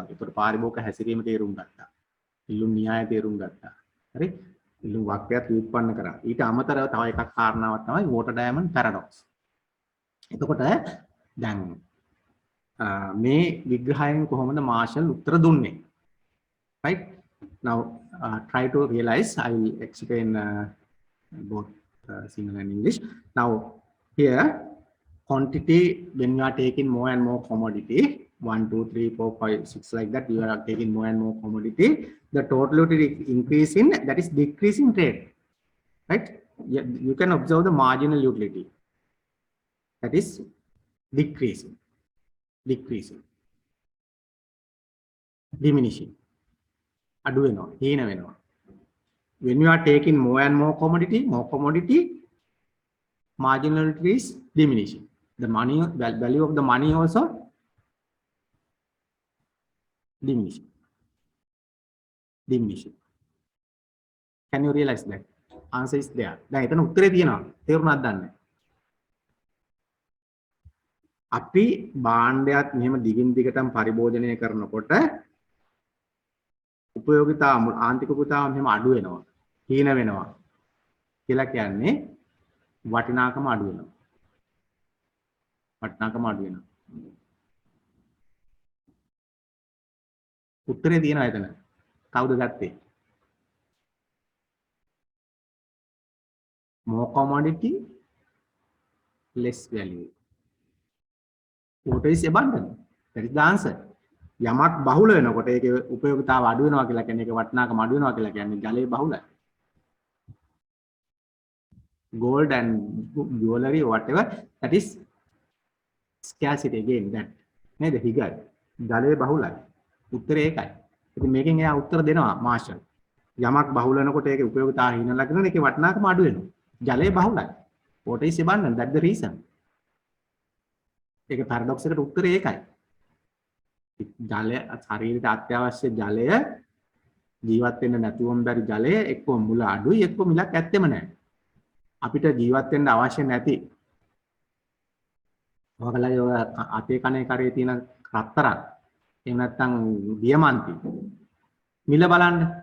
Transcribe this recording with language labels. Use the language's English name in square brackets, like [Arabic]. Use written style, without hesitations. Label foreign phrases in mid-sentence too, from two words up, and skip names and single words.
[Sinhala] ඒකට පාරිභෝගික හැසිරීම තේරුම් ගත්තා. ඉල්ලුම් න්‍යාය තේරුම් ගත්තා. හරි? ඉල්ලුම් වක්‍රයත් උත්පන්න කරා. ඊට අමතරව තව එකක් කාරණාවක් තමයි [English] water diamond paradox. [Sinhala] එතකොට දැන් මේ විග්‍රහයෙන් කොහොමද මාර්ෂල් උත්තර දුන්නේ? [English] right? Now try to realize. I will explain both Sinhala and English. Now here quantity, when you are taking more and more commodity, 1 2 3 4 5 6 like that, you are taking more and more commodity, the total utility increasing, that is decreasing rate, right? You can observe the marginal utility, that is decreasing, diminishing, [Sinhala] අඩු වෙනවා හීන වෙනවා. [English] When you are taking more and more commodity, marginal utility is diminishing. The money, value of the money also diminishing. Can you realize that? Answer is there. [Sinhala] දැන් එතන උත්තරේ තියෙනවා. තේරුණාද දන්නේ? අපි භාණ්ඩයක් මෙහෙම දිගින් දිගටම පරිභෝජනය කරනකොට උපයෝගිතා ආන්තික උපයෝගිතාව මෙහෙම අඩු වෙනවා. හීන වෙනවා. කියලා කියන්නේ වටිනාකම අඩු වෙනවා. උත්තරේ තියෙනවා එතන. කවුද ගත්තේ? [English] More commodity, less value. What is abundant? That is the answer. [Sinhala] යමක් බහුල වෙනකොට ඒකේ උපයෝගිතාව අඩු වෙනවා කියලා කියන්නේ ඒක වටිනාකම අඩු වෙනවා කියලා කියන්නේ ජලයේ බහුලයි. Gold and jewelry or whatever, that is scarcity again, that නේද හිගයි. ජලයේ බහුලයි. උත්තරේ ඒකයි. ඉතින් මේකෙන් එයා උත්තර දෙනවා මාර්ෂල්. යමක් බහුල වෙනකොට ඒකේ උපයෝගිතාව හිනලා කරන ඒකේ වටිනාකම අඩු වෙනවා. ජලයේ බහුලයි. [English] What is abundant? That's the reason. [Sinhala] ඒක පැරඩොක්ස් එකට උත්තරේ ඒකයි. ජලය ශරීරයට අත්‍යවශ්‍ය ජලය ජීවත් වෙන්න නැතුවම බැරි ජලය එක්ක මුල අඩුයි එක්ක මිලක් ඇත්තෙම නැහැ. අපිට ජීවත් වෙන්න අවශ්‍ය නැති ඔයගලගේ ඔය අතේ කනේ කරේ තියෙන රත්තරන් එහෙම නැත්නම් දියමන්ති මිල බලන්න.